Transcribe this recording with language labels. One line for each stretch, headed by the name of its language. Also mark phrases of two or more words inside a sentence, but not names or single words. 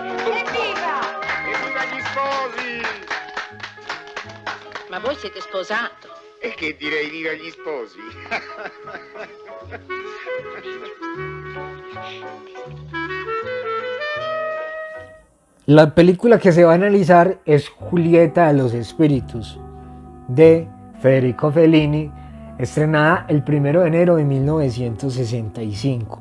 Italian: Evviva! Evviva gli sposi! Ma voi siete sposato? E che direi viva gli sposi?
Spanish: La película que se va a analizar es Julieta de los Espíritus, de Federico Fellini, estrenada el 1 de enero de 1965.